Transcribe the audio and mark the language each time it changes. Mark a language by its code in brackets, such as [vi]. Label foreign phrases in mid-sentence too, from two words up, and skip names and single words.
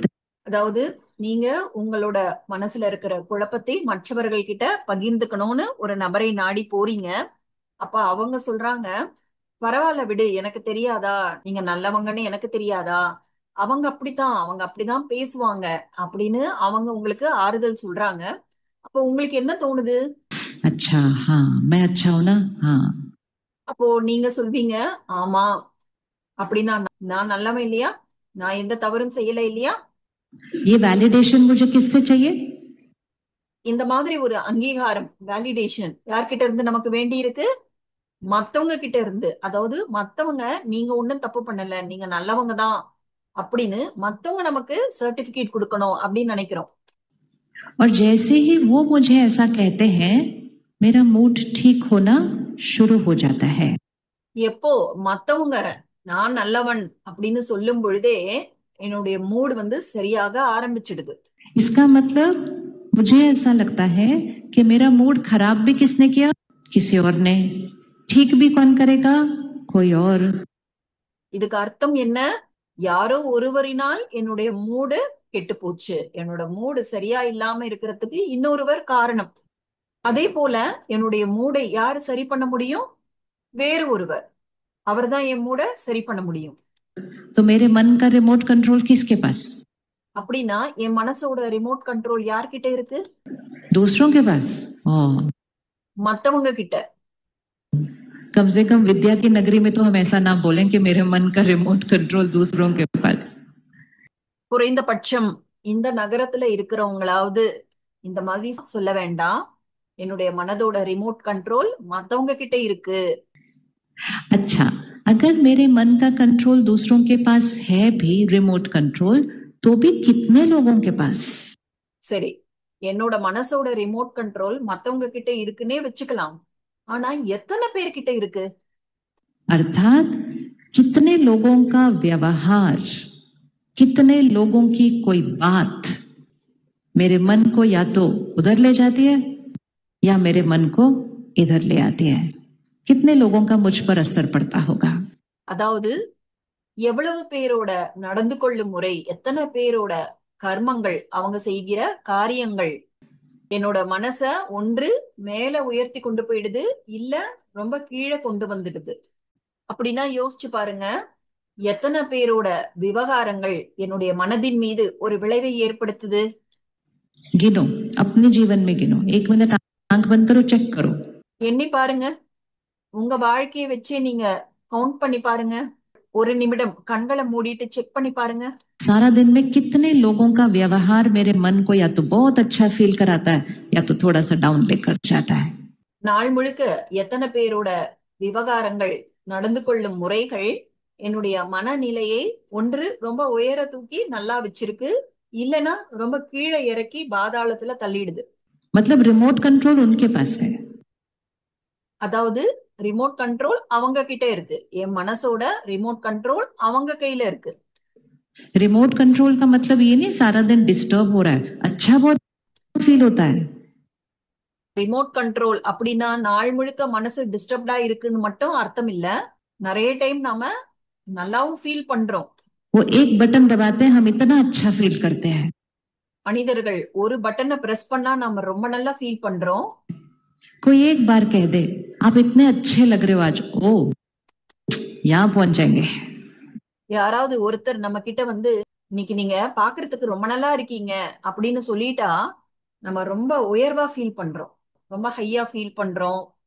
[ta] அதாவது நீங்க உங்களோட மனசுல இருக்கிற குழப்பத்தை மற்றவர்கள் கிட்ட பகிர்ந்துக்கணும்னு ஒரு நபரை நாடி போறீங்க. அப்ப அவங்க சொல்றாங்க, பரவாயில்ல விடு, எனக்கு தெரியாதா, நீங்க நல்லவங்கன்னு எனக்கு தெரியாதா, அவங்க அப்படித்தான், அவங்க அப்படிதான் பேசுவாங்க அப்படின்னு அவங்க உங்களுக்கு ஆறுதல் சொல்றாங்க. அப்ப உங்களுக்கு என்ன தோணுது? [hi] अच्छा हाँ, मैं अच्छा हूं ना, हाँ। [ta] அப்போ நீங்க சொல்வீங்க, ஆமா, அப்படின்னா நான் நல்லவன் இல்லையா, நான் எந்த தவறும் செய்யல இல்லையா? [hi] ये वैलिडेशन मुझे किससे चाहिए? [ta] இந்த மாதிரி ஒரு அங்கீகாரம், வேலிடேஷன் யார்கிட்ட இருந்து நமக்கு வேண்டி இருக்கு? மத்தவங்க கிட்ட இருந்து. அதாவது மத்தவங்க நீங்க ஒண்ணும் தப்பு பண்ணல, நீங்க நல்லவங்க தான் அப்படின்னு மத்தவங்க நமக்கு சர்டிபிகேட் கொடுக்கணும் அப்படின்னு நினைக்கிறோம். [hi] और जैसे ही वो मुझे ऐसा कहते हैं, मेरा मूड ठीक होना शुरू हो जाता है। [ta] எப்போ மத்தவங்க நான் நல்லவன் அப்படின்னு சொல்லும் பொழுதே என்னுடைய மூடு சரியாக ஆரம்பிச்சிடுது. [hi] इसका मतलब मुझे ऐसा लगता है कि मेरा मूड खराब भी किसने किया? किसी और ने। ठीक भी कौन करेगा? कोई और। [ta] இதுக்கு அர்த்தம் என்ன? யாரோ ஒருவரினால் என்னுடைய மூடு கெட்டு போச்சு, என்னோட மூடு சரியா இல்லாம இருக்கிறதுக்கு இன்னொருவர் காரணம். அதே போல என்னுடைய மூடை யாரு சரி பண்ண முடியும்? வேறு ஒருவர். அவர்தான் என் மூட சரி பண்ண முடியும். [hi] तो मेरे मन का [en] remote control [hi] किसके पास? [ta] அப்படின்னா என் மனசோட [en] remote control [ta] யார்கிட்ட இருக்கு? [hi] दूसरों के पास। [ta] மத்தவங்க கிட்ட. [hi] कम से कम विद्या की नगरी में तो हम ऐसा ना बोलें कि मेरे मन का [en] remote control [hi] दूसरों के पास। [ta] குறைந்தபட்சம் இந்த நகரத்துல இருக்கிறவங்களாவது இந்த மாதிரி சொல்ல வேண்டாம், என்னுடைய மனதோட [en] remote control [ta] மத்தவங்க கிட்ட இருக்கு. [hi] अच्छा, अगर मेरे मन का कंट्रोल दूसरों के पास है भी, [en] remote control, [hi] तो भी कितने लोगों के पास? [ta] சரி, என்னோட மனசோட [en] remote control [ta] மத்தவங்க கிட்ட இருக்குன்னே வச்சுக்கலாம். ஆனா எத்தனை பேர்கிட்ட இருக்கு? [hi] अर्थात कितने लोगों का व्यवहार, कितने लोगों की कोई बात मेरे मन को या तो उधर ले जाती है या मेरे मन को इधर ले आती है. कितने लोगों का मुझ पर असर पड़ता होगा? [ta] அதாவது எவ்வளவு பேரோட நடந்து கொள்ளும் முறை, எத்தனை பேரோட கர்மங்கள், அவங்க செய்கிற காரியங்கள் என்னோட மனச ஒன்று மேல உயர்த்தி கொண்டு போயிடுது, இல்ல ரொம்ப கீழே கொண்டு வந்துடுது. அப்படின்னா யோசிச்சு பாருங்க, எத்தனை பேரோட விவகாரங்கள் என்னுடைய மனதின் மீது ஒரு விளைவை ஏற்படுத்துது. [hi] गिनो, अपने जीवन में गिनो. 1 मिनट आंख बंद करो, चेक करो. [ta] எண்ணி பாருங்க, உங்க வாழ்க்கையை வச்சே நீங்க கவுண்ட் பண்ணி பாருங்க. ஒரு நிமிடம் கண்களை மூடிட்டு செக் பண்ணி பாருங்க. [hi] सारा दिन में कितने लोगों का व्यवहार मेरे मन को या तो बहुत अच्छा फील कराता है या तो थोड़ा सा डाउन लेकर जाता है. [ta] நாள் முழுக்க எத்தனை பேரோட விவகாரங்கள், நடந்து கொள்ளும் முறைகள் என்னுடைய மனநிலையை ஒன்று ரொம்ப உயர தூக்கி நல்லா வச்சிருக்கு, இல்லனா ரொம்ப கீழே இறக்கி பாதாளத்துல தள்ளிடுது. [hi] मतलब [en] remote control [hi] उनके पास है. [ta] அதாவது [en] remote control [ta] அவங்க கிட்ட இருக்கு. என் மனசோட [en] remote control [ta] அவங்க கையில இருக்கு. [en] remote control [hi] का मतलब ये नहीं सारा दिन डिस्टर्ब हो रहा है, अच्छा बहुत फील होता है. [en] remote control [ta] அப்படின்னா நாள் முழுக்க மனசு டிஸ்டர்ப்டா இருக்குன்னு மட்டும் அர்த்தம் இல்ல. நிறைய டைம் நாம நல்லாவும் ஃபீல் பண்றோம். [hi] वो एक बटन दबाते हैं, हम इतना अच्छा फील करते हैं. [ta] மனிதர்கள் ஒரு பட்டனை பிரஸ் பண்ணா நாம ரொம்ப நல்லா ஃபீல் பண்றோம். [hi] कोई एक बार कह दे आप इतने अच्छे लग रहे हो आज, ओ यहाँ पहुंच जाएंगे. [ta] யாராவது ஒருத்தர் நம்ம கிட்ட வந்து இன்னைக்கு நீங்க பாக்குறதுக்கு ரொம்ப நல்லா இருக்கீங்க அப்படின்னு சொல்லிட்டா நம்ம ரொம்ப உயர்வா ஃபீல் பண்றோம், ரொம்ப ஹையா ஃபீல் பண்றோம்.